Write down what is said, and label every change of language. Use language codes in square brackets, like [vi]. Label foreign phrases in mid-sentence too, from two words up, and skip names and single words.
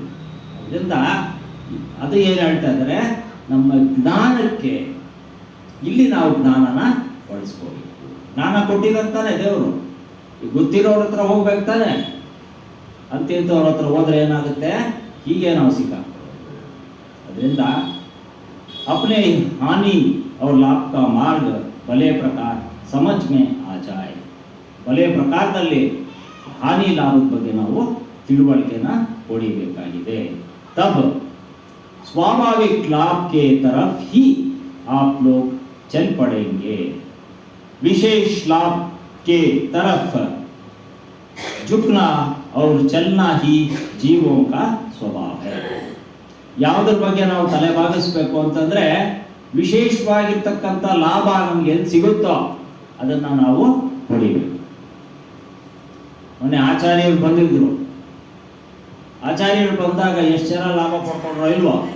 [kn] ಅದರಿಂದ ಅದು ಏನು ಹೇಳ್ತಾ ಇದ್ದಾರೆ, ನಮ್ಮ ಜ್ಞಾನಕ್ಕೆ ಇಲ್ಲಿ ನಾವು ಜ್ಞಾನನ ಬಳಸ್ಕೋಬೇಕು. ಜ್ಞಾನ ಕೊಟ್ಟಿದಂತಾನೆ ದೇವರು. ಗೊತ್ತಿರೋರ ಹತ್ರ ಹೋಗ್ಬೇಕು ತಾನೆ, ಅಂತಿಂತವ್ರ ಹತ್ರ ಹೋದ್ರೆ ಏನಾಗುತ್ತೆ, ಹೀಗೆ ನಾವು ಸಿಕ್ಕಾಕೊಳ್ಳೋದು. [hi] ಅದರಿಂದ अपने हानि और लाभ का मार्ग भले प्रकार समझ में आ जाय. [kn] ಒಳ್ಳೆಯ ಪ್ರಕಾರದಲ್ಲಿ ಹಾನಿ ಲಾಭದ ಬಗ್ಗೆ ನಾವು ತಿಳುವಳಿಕೆನ ಹೊಡಿಬೇಕಾಗಿದೆ. [hi] ತಬ್ स्वाभाविक लाभ के तरफ ही आप लोग चल पड़ेंगे. विशेष लाभ के तरफ झुकना और चलना ही जीवों का स्वभाव है. [kn] ಯಾವುದ್ರ ಬಗ್ಗೆ ನಾವು ತಲೆ ಬಾಗಿಸ್ಬೇಕು ಅಂತಂದ್ರೆ, ವಿಶೇಷವಾಗಿರ್ತಕ್ಕಂಥ ಲಾಭ ನಮ್ಗೆ ಎಲ್ಲಿ ಸಿಗುತ್ತೋ ಅದನ್ನ ನಾವು ಹೊಡಿಬೇಕು. ಮೊನ್ನೆ ಆಚಾರ್ಯರು ಬಂದಿದ್ರು. ಆಚಾರ್ಯರು ಬಂದಾಗ ಎಷ್ಟು ಜನ ಲಾಭ ಪಡ್ಕೊಂಡ್ರೋ ಇಲ್ವೋ?